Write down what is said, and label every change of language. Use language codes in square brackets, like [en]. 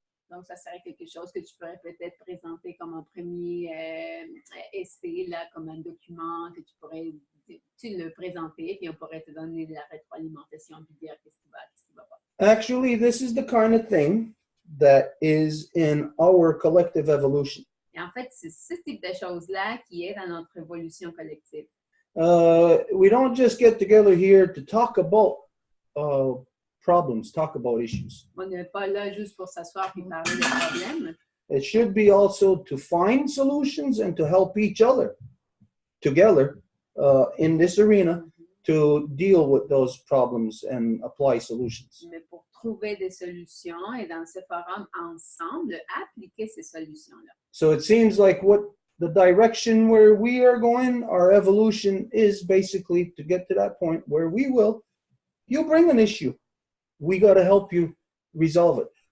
[fr] Donc, ça serait quelque chose que tu pourrais peut-être présenter comme un premier essai, là, comme un document que tu pourrais le présenter, puis on pourrait te donner de la rétroalimentation, puis dire qu'est-ce qui va pas. [en] Actually, this is the kind of thing that is in our collective evolution. [fr] Et en fait, c'est ce type de choses-là qui est dans notre évolution collective. [en] We don't just get together here to talk about problems, talk about issues. [fr] On n'est pas là juste pour s'asseoir et parler des problèmes. [en] It should be also to find solutions and to help each other together in this arena to deal with those problems and apply solutions. [fr] Mais pour trouver des solutions et dans ce forum ensemble, appliquer ces solutions-là. [en] So it seems like what the direction where we are going, our evolution is basically to get to that point where you bring an issue. We got to help you resolve it.